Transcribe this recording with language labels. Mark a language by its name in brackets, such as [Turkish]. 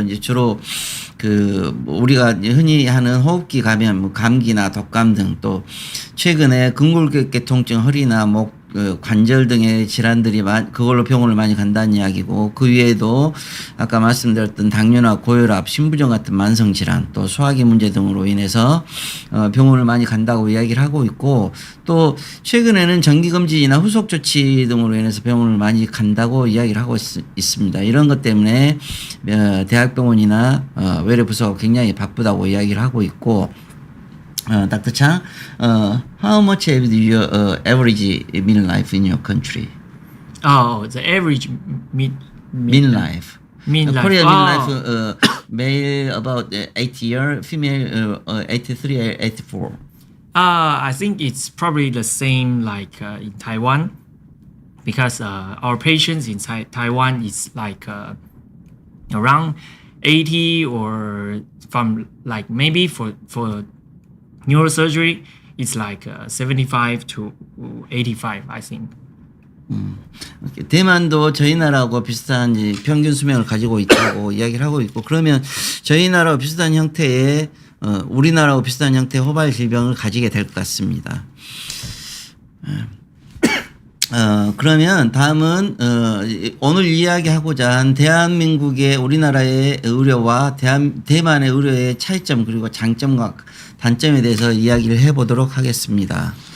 [Korean] 이제 주로 그 우리가 흔히 하는 호흡기 감염, 뭐 감기나 독감 등, 또 최근에 근골격계통증, 허리나 목 관절 등의 질환들이 그걸로 병원을 많이 간다는 이야기고, 그 외에도 아까 말씀드렸던 당뇨나 고혈압, 심부전 같은 만성 질환, 또 소화기 문제 등으로 인해서 병원을 많이 간다고 이야기를 하고 있고, 또 최근에는 정기검진이나 후속 조치 등으로 인해서 병원을 많이 간다고 이야기를 하고 있습니다. 이런 것 때문에 대학병원이나 외래부서가 굉장히 바쁘다고 이야기를 하고 있고, Dr. [English] Chang, how much is your average mean life in your country? Oh, the average mean life. Mean life. Korea mean life, male about 80 years, female 83, 84. I think it's probably the same like in Taiwan, because our patients in Taiwan is like around 80, or from like maybe for neurosurgery, it's like 75 to 85, I think. [Korean] 대만도 저희 나라하고 비슷한 평균 수명을 가지고 있다고 이야기를 하고 있고, 그러면 저희 나라와 비슷한 형태의 우리나라하고 비슷한 형태의 호발 질병을 가지게 될 것 같습니다. 그러면 다음은 오늘 이야기하고자 한 대한민국의 우리나라의 의료와 대만의 의료의 차이점, 그리고 장점과 단점에 대해서 이야기를 해보도록 하겠습니다.